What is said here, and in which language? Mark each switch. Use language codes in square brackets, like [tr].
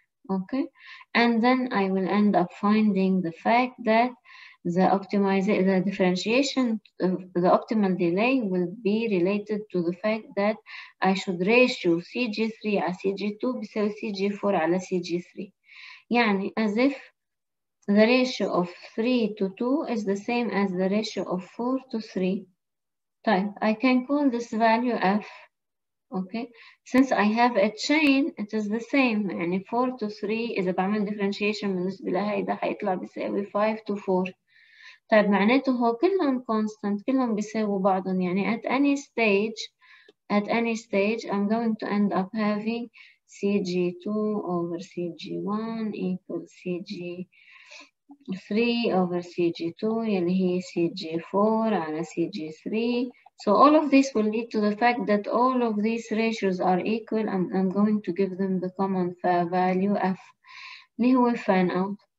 [en] Okay, and then I will end up finding the fact that the differentiation of the optimal delay will be related to the fact that I should ratio CG3 [ar] على CG2 بيساوي CG4 على CG3. يعني [en] as if the ratio of 3 to 2 is the same as the ratio of 4 to 3. [ar] طيب, [en] I can call this value F. Okay, since I have a chain it is the same. [ar] يعني 4 to 3 إذا بعمل differentiation بالنسبة لهيدا هيطلع بيساوي 5 to 4. طيب معناته هو كلهم constant, كلهم بيساووا بعضهم. [en] يعني at any stage I'm going to end up having CG2 over CG1 equals CG3 over CG2 [ar] اللي هي CG4 على CG3. [en] So all of this will lead to the fact that all of these ratios are equal, and I'm going to give them the common value F [ar] اللي هو [en] fan out.